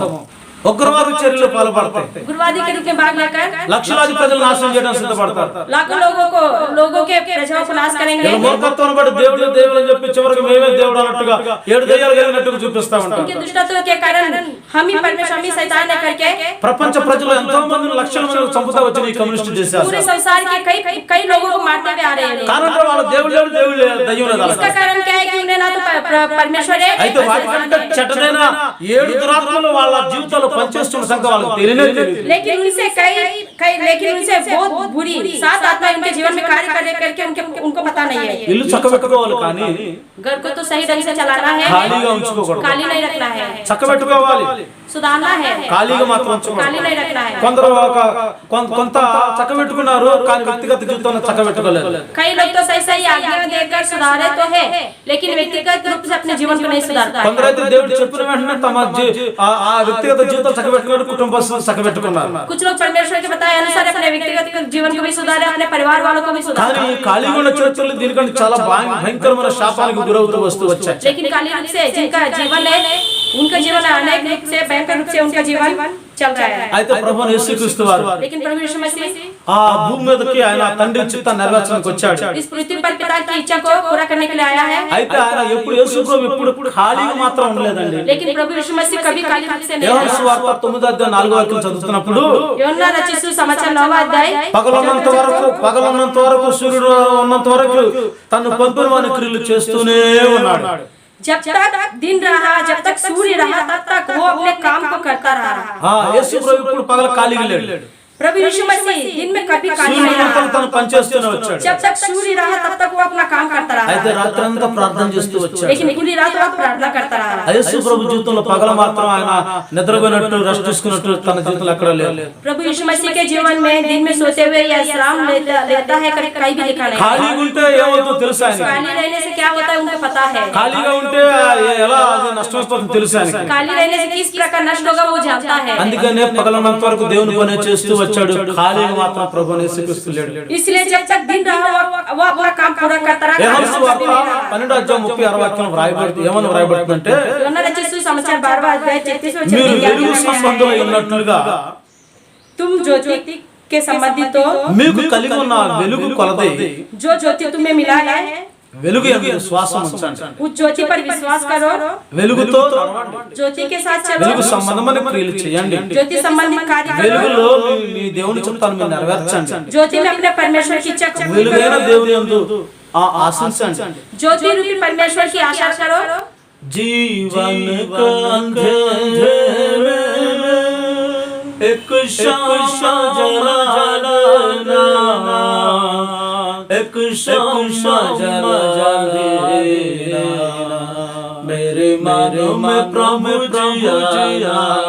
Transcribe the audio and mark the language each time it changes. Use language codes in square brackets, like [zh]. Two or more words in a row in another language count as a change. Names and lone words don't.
[te] ఉగ్రవాద చర్యలు పాల్పడతాయి, [hi] उग्रवादी के रूप में भाग लेकर [te] లక్షలాది ప్రజలు నాశనం చేయడానికి సిద్ధపడతారు। [hi] लाखों लोगों के प्रजाओं को नाश करेंगे। [te] మూర్ఖత్వాన్ని బట్టి దేవుడు దేవుడు అని చెప్పి చివరికి మేమే దేవుడు అన్నట్టుగా 7 దయ్యాలు కలిగినట్టుగా చూపిస్తా ఉంటారు। [hi] उनके दुष्टत्व के कारण हम ही परमेश्वर हम ही शैतान है करके [te] ప్రపంచ ప్రజలు ఎంతో మందిని లక్షల మందిని చంపుతా వచ్చిన ఈ కమ్యూనిస్ట్ దేశాలు [hi] पूरे संसार के कई लोगों को मारते हुए आ रहे हैं। [te] कारण వాళ్ళ దేవుడు దయ్యం లేదు। [hi] इसका कारण क्या है कि उन्हें ना तो परमेश्वर है, [te] అయితే వాటి కంటే చెడ్డదైన 7 దురాత్మలు వాళ్ళ జీవితాల్లో పనిచేస్తున్న సంగతి వాళ్ళకి తెలియలేదు। [hi] लेकिन उनसे बहुत बुरी 7 आत्माएं उनके जीवन में कार्य करके उनको पता नहीं है। [te] ఇల్లు చక్కబెట్టుకోవాలి కానీ [hi] घर को तो सही ढंग से चलाना है, [te] ఖాళీగా ఉంచుకోకూడదు। [hi] खाली नहीं रखना है, [te] చక్కబెట్టుకోవాలి, [hi] सुधारना है, [te] ఖాళీగా మాత్రం ఉంచుకోకూడదు। [hi] खाली नहीं रखना है। [te] కొందరు కొంత చక్కబెట్టుకున్నారు కానీ వ్యక్తిగత జీవితాన్ని చక్కబెట్టుకోలేదు। [hi] कई लोग तो सही आज्ञा देकर सुधारे तो है, लेकिन व्यक्तिगत रूप से अपने जीवन को नहीं सुधारता है। [te] కొందరైతే దేవుడు చెప్పిన వెంటనే తమ ఆ వ్యక్తిగత జీవితం చక్కబెట్టుకున్నారు, కుటుంబ చక్కబెట్టుకున్నారు। [hi] कुछ लोग परमेश्वर के बताए अनुसार अपने व्यक्तिगत जीवन को भी सुधारे, अपने परिवार वालों को भी सुधारे। [te] కానీ ఖాళీగా ఉన్న చరిత్రలు దీనికంటే చాలా భయంకరమైన శాపానికి గురవుతూ వస్తూ వచ్చాయి। [hi] लेकिन खाली रूप से जिनका जीवन है उनका जीवन अनेक रूप से भयंकर रूप से उनका जीवन चल रहा है। [te] అయితే ప్రభువు యేసుక్రీస్తు వారు [hi] लेकिन प्रभु यीशु मसीह [te] ఆ భూమి మీదకి ఆయన తండ్రి చిత్తాన్ని నెరవేర్చడానికి వచ్చాడు। [hi] इस पृथ्वी पर पिता की इच्छा को पूरा करने के लिए आया है। [te] అయితే ఆయన ఎప్పుడు యేసు ప్రభు ఎప్పుడు ఖాళీగా మాత్రం ఉండలేదండి। [hi] लेकिन प्रभु यीशु मसीह कभी खाली रूप से नहीं [te] యోహాను [hi] रहा। [te] సువార్త 9:4 చదువుతున్నప్పుడు యోహన్నా రచించిన సుసమాచారం 9వ అధ్యాయం పగలున్నంత వరకు సూర్యుడు ఉన్నంత వరకు తను పంపిన వాని క్రియలు చేస్తూనే ఉన్నాడు। [hi] जब तक दिन रहा, जब तक सूर्य रहा, तब तक वो अपने काम को करता रहा। [te] యేసు ప్రభు ఇప్పుడు పగలు ఖాళీగా లేడు। [hi] प्रभु यीशु मसीह दिन में कभी खाली नहीं [te] సూర్యుడు [hi] रहा। [te] తను పనిచేస్తూనే వచ్చాడు। [hi] जब तक सूर्य रहा तब तक वो अपना काम करता [te] అయితే [hi] रहा, [te] రాత్రంతా ప్రార్థన చేస్తూ వచ్చాడు। [hi] लेकिन पूरी रात वो प्रार्थना करता रहा। [te] యేసు ప్రభు జీవితంలో పగలు మాత్రం ఆయన నిద్రపోయినట్టు రెస్ట్ తీసుకున్నట్టు తన జీవితంలో ఎక్కడ లేదు। [hi] प्रभु यीशु मसीह के जीवन में दिन में सोते हुए या विश्राम लेता है कहीं भी लिखा नहीं। [te] ఖాళీగా ఉంటే ఏమవుతుందో తెలుసు ఆయనకి। [hi] खाली रहने से क्या होता है उनको पता है। [te] ఖాళీగా ఉంటే ఎలా అది నష్టమైపోతుందో తెలుసు ఆయనకి। [hi] खाली रहने से किस प्रकार नष्ट होगा वो जानता है। [te] అందుకనే పగలనంత వరకు దేవుని పని చేస్తూ వచ్చాడు, ఖాళీగా మాత్రం ప్రభువుని యేసుక్రీస్తు లేడు। [hi] इसलिए जब तक दिन रहा वो अपना काम पूरा करता रहा। [te] యోహాను సువార్త 12:36 వ్రాయబడుతుంది। ఏమని వ్రాయబడుతుందంటే యోహన్నా రచించిన సుసమాచారం 12వ అధ్యాయం 33వ మీరు వచనం వెలుగు సంబంధులై ఉన్నట్లుగా [hi] तुम ज्योति के संबंधित हो, [te] మీకు కలిగి ఉన్న వెలుగు కొలది [hi] जो ज्योति तुम्हें मिला है [te] వెలుగు యందు విశ్వాసం ఉంచండి। [hi] उस ज्योति पर विश्वास करो, [te] వెలుగుతో నడవండి, [hi] ज्योति के साथ [te] వెలుగు [hi] चलो, [te] సంబంధమైన క్రియలు చేయండి, [hi] ज्योति संबंधित कार्य करो, [te] వెలుగులో మీ దేవుని చిత్తాన్ని మీరు నెరవేర్చండి, [hi] ज्योति में अपने परमेश्वर की इच्छा को पूरी [te] వెలుగైన [hi] करो, [te] దేవుని యందు ఆశించండి। [hi] ज्योति रूपी परमेश्वर की आशा करो। जीवन का अंधेरे में एक शामा जलाना, एक शामा जलाना, मेरे मन में प्रभु जिया,